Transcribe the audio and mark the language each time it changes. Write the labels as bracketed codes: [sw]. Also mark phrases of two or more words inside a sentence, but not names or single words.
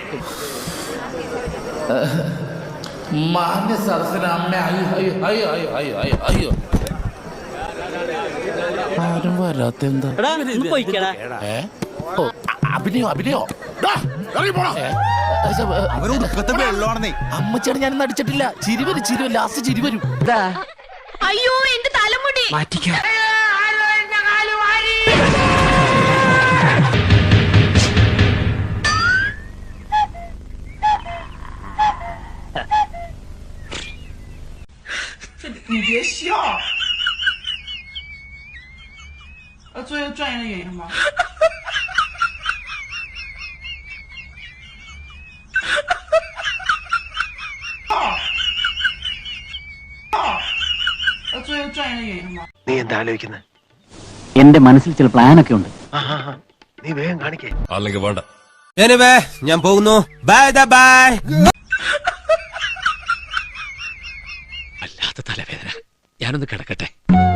[ml] മാന്യ സദസ്സിന് അമ്മ അയ്യോ ആരും വരാത്ത എന്താ അഭിനയോ അമ്മച്ചാണ് ഞാനൊന്നും അടിച്ചിട്ടില്ല. ചിരി വരും ലാസ്റ്റ് ചിരി വരും. അയ്യോ എന്റെ തലമുടി മാറ്റിക്കാം. [zh] 你别笑，要做一个专业的演员吗？要做一个专业的演员吗？ [ml] നീ എന്താ ആലോചിക്കുന്നത്? എന്റെ മനസ്സിൽ ചില പ്ലാനൊക്കെ ഉണ്ട്. നീ വേഗം കാണിക്കേ. അല്ലെങ്കിൽ വേണ്ട. ഞാൻ പോകുന്നു. [en] bye bye. [ml] വല്ലാത്ത തലവേദന. ഞാനൊന്ന് കിടക്കട്ടെ.